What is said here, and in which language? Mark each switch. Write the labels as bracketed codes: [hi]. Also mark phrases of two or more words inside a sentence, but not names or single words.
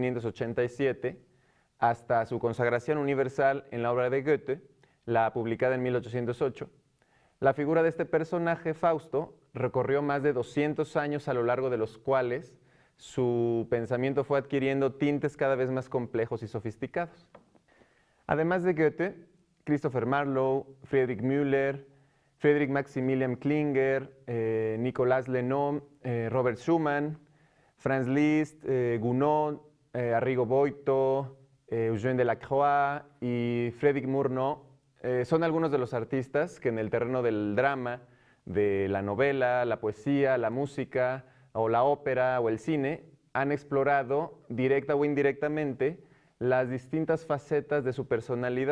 [es] 1587, hasta su consagración universal en la obra de Goethe, la publicada en 1808, la figura de este personaje, Fausto, recorrió más de 200 años a lo largo de los cuales su pensamiento fue adquiriendo tintes cada vez más complejos y sofisticados. Además de Goethe, Christopher Marlowe, Friedrich Müller, Friedrich Maximilian Klinger, Nicolas Lennon, Robert Schumann, Franz Liszt, Gounod, Arrigo Boito, Eugène Delacroix y Frédéric Murnau son algunos de los artistas que en el terreno del drama, de la novela, la poesía, la música, o la ópera o el cine, han explorado, directa o indirectamente, las distintas facetas de su personalidad.